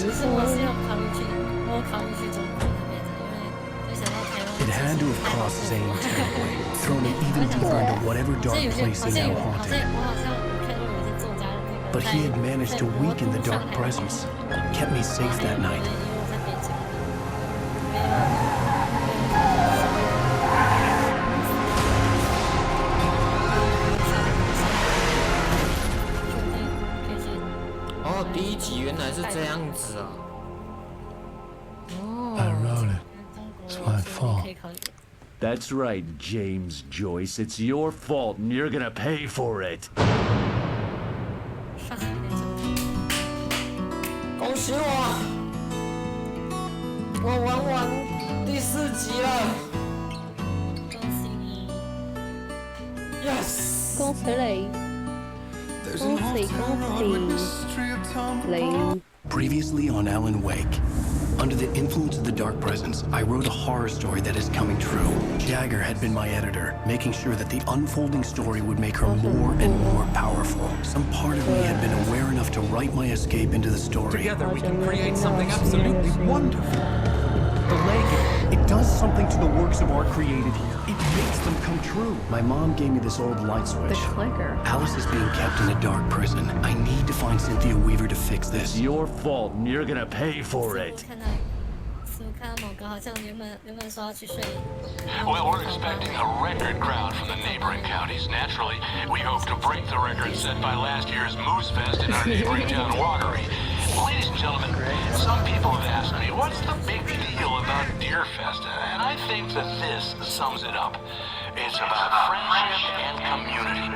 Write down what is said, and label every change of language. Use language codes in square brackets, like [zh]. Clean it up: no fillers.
[en] It had to have cost Zane terribly, thrown him even deeper into whatever dark place he now haunted. But he had managed to weaken the dark presence, kept me safe that night. [zh] Oh, 第一集原来是这样子啊！ [en] I wrote it. It's my That's right, James Joyce. It's your fault, and you're gonna pay for it. [zh] 恭喜我，我玩完第4集了。恭喜你 [en] ！Yes， [zh] 恭喜你，恭喜你。 [en] Previously on Alan Wake. Under the influence of the dark presence, I wrote a horror story that is coming true. Jagger had been my editor, making sure that the unfolding story would make her more and more powerful. Some part of me had been aware enough to write my escape into the story. Together we can create something absolutely wonderful. The leg, it does something to the works of art created here. It makes them come true. My mom gave me this old light switch. The clicker. Alice is being kept in a dark prison. I need to find Cynthia Weaver to fix this. It's your fault, and you're gonna pay for it. [zh] 看到某个好像原本说要去睡。 [en] Well, we're expecting a record crowd from the neighboring counties. Naturally, we hope to break the record set by last year's Moose Fest in our neighboring town, Watery. Ladies and gentlemen, some people have asked me, what's the big deal about Deer Festa? And I think that this sums it up. It's about friendship and community.